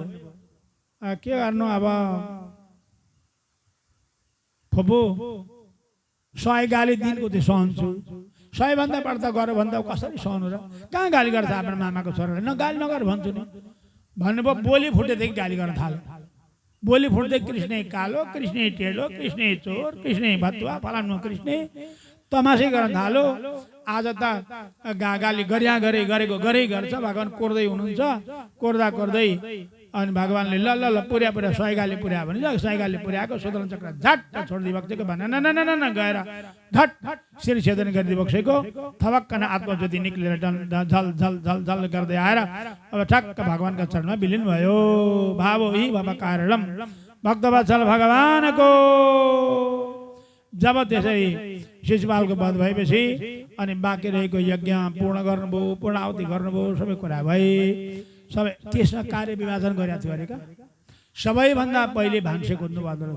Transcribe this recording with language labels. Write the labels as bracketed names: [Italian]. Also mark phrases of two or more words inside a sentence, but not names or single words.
[Nepali] के गर्नु अब फुपू 100 गाली दिनको चाहिँ सहन्छु, 100 भन्दा बढ्ता गर भन्दा कसरी सहनु र? कहाँ गाली गर्छ आफ्नो मामाको छोराले? न गाली नगर भन्छु नि भन्नुभयो। बोली फुटेदेखि गाली गर्न थाल्यो। बोली फुट्दै कृष्ण कालो, कृष्ण टेढो, कृष्ण चोर, कृष्ण भतुवा, फलानु कृष्ण तमासै गर्न थाल्यो। आज त गाली गरेको गरे गर्छ। भगवान कोर्दै हुनुहुन्छ, कोर्दा कोर्दै अनि भगवानले ल ल ल पुर्या 100 गाली पुर्या भने 100 गाली पुर्याएको सुदर्शन चक्र झट्ट छोडिदिई बक्सेको भने न गएर झट शिर छेदन गरिदिई बक्सेको थवक्कन आत्मज्योति निक्लेर झल झल झल झल गर्दै आएर अब ठक्क भगवानका चरणमा विलीन भयो। [Sanskrit] भावो हि भव कारणम [Nepali] भक्तवत्सल भगवानको। जब त्यसै शिशुपालको वध भएपछि अनि बाँकी रहेको यज्ञ पूर्ण गर्नुभयो, पूर्णाहुति गर्नुभयो, सबै कुरा भए। सबै त्यसमा कार्य विभाजन गरेका थियो अरे का। सबैभन्दा पहिले भान्से खोज्नु पर्दो रहेछ।